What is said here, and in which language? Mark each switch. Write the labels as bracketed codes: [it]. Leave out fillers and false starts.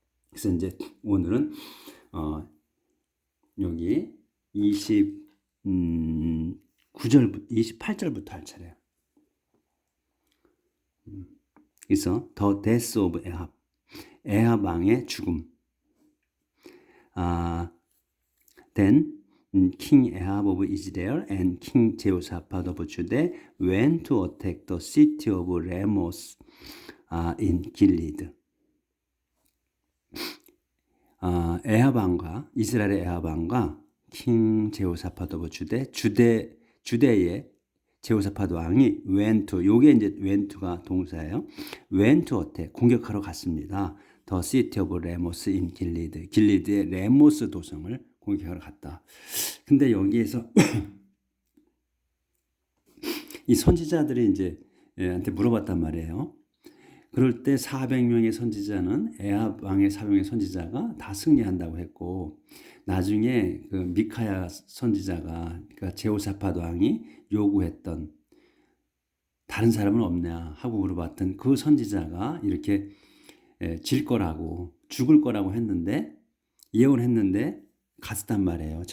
[ko] 그래서 이제 오늘은 여기 28절부터 할 차례야. 그래서 [en] The Death of Ahab, [ko] 에합 왕의 죽음. [en] Then King Ahab of Israel and King Jehoshaphat of Judah went to attack the city of Ramoth in Gilead. [ko] 에합 왕과 이스라엘의 에합 왕과 킹 제호사밧 오브 주대의 제호사밧 왕이 went, 요게 이제 went가 동사예요. [en] went to attack, [ko] 공격하러 갔습니다. [en] The city of Ramoth in Gilead, [ko] 길리드의 레모스 도성을 공격하러 갔다. 근데 여기에서 이 선지자들이 이제 한테 물어봤단 말이에요. 그럴 때 400명의 선지자는 에합 왕의 400명의 선지자가 다 승리한다고 했고, 나중에 그 미카야 선지자가, 그러니까 제호사밧 왕이 요구했던 다른 사람은 없냐 하고 물어봤던 그 선지자가 이렇게 질 거라고, 죽을 거라고 했는데, 예언했는데 갔단 말이에요.